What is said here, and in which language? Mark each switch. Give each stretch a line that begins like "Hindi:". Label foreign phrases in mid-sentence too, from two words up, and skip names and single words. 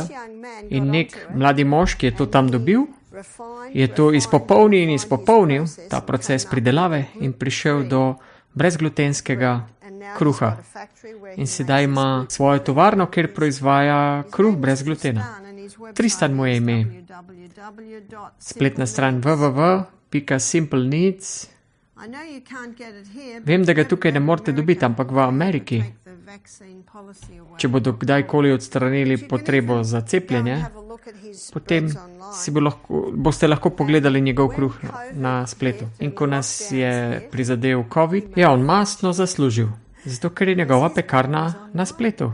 Slovenian: In nek mladi mož, ki je to tam dobil, je to izpopolnil ta proces pridelave in prišel do brezglutenskega kruha. In sedaj ima svojo tovarno, kjer proizvaja kruh brez glutena. Tristan mu je ime. Spletna stran www.tristan.com www.simple.needs. Vem, da ga tukaj ne morete dobiti, ampak v Ameriki, če bodo kdajkoli odstranili potrebo za cepljenje, potem boste lahko pogledali njegov kruh na spletu. In ko nas je prizadel COVID, je on mastno zaslužil, zato ker je njegova pekarna na spletu.